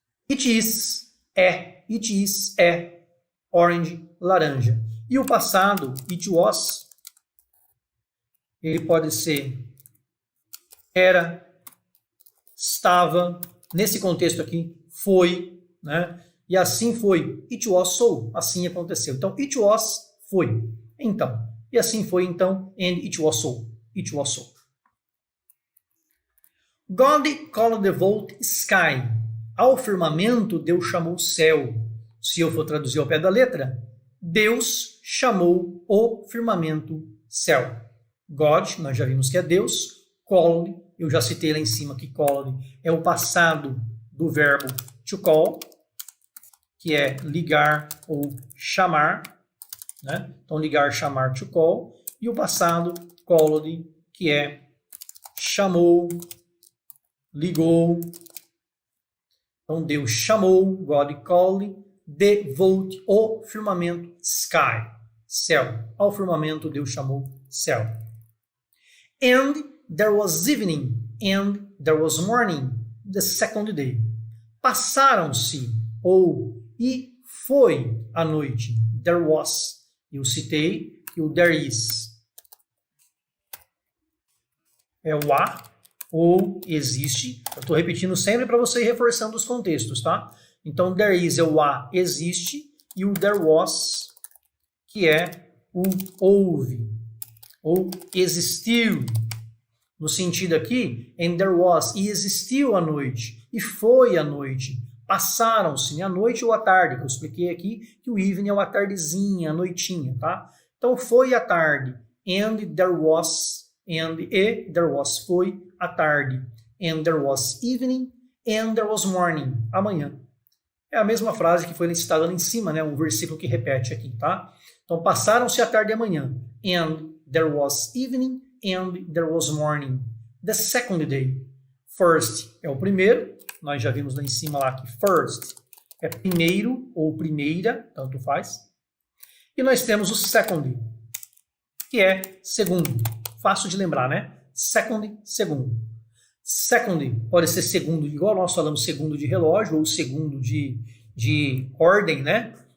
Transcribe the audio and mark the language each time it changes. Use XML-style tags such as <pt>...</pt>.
<en>It is é orange, laranja.</en> <pt>E o passado,</pt> <en>it was,</en> <pt>ele pode ser era, estava, nesse contexto aqui, foi, né? E assim foi.</pt> <en>It was so,</en> <pt>assim aconteceu. Então, it was, foi. Então, e assim foi, então,</pt> <en>and it was so. It was so. God called the vault sky.</en> <pt>Ao firmamento, Deus chamou o céu. Se eu for traduzir ao pé da letra, Deus chamou o firmamento céu. God, nós já vimos que é Deus. Called, eu já citei lá em cima que called é o passado do verbo to call, que é ligar ou chamar, né? Então, ligar, chamar, to call. E o passado, called, que é chamou, ligou. Então, Deus chamou,</pt> <en>God called,</en> <pt>the vault, o firmamento, sky, céu. Ao firmamento, Deus chamou céu.</pt> <en>And there was evening, and there was morning, the second day.</en> <pt>Passaram-se, ou e foi a noite.</pt> <en>There was.</en> <pt>Eu citei que o there is é o a, ou existe. Eu estou repetindo sempre para você ir reforçando os contextos, tá? Então,</pt> <en>there is</en> <pt>é o a, existe, e o</pt> <en>there was,</en> <pt>que é o houve, ou existiu. No sentido aqui,</pt> <en>and there was,</en> <pt>e existiu a noite, e foi a noite. Passaram-se, a noite ou a tarde, que eu expliquei aqui, que o evening é uma tardezinha, a noitinha, tá? Então, foi a tarde,</pt> <en>and there was, there was foi a tarde, and there was evening, and there was morning, amanhã.</en> <pt>É a mesma frase que foi citada lá em cima, né? Um versículo que repete aqui, tá? Então, passaram-se a tarde e amanhã,</pt> <en>and there was evening, and there was morning. The second day.</en> <pt>First é o primeiro, nós já vimos lá em cima lá que first é primeiro ou primeira, tanto faz. E nós temos o second, que é segundo. Fácil de lembrar, né? Second, segundo. Second pode ser segundo, igual nós falamos, segundo de relógio ou segundo de ordem, né?</pt>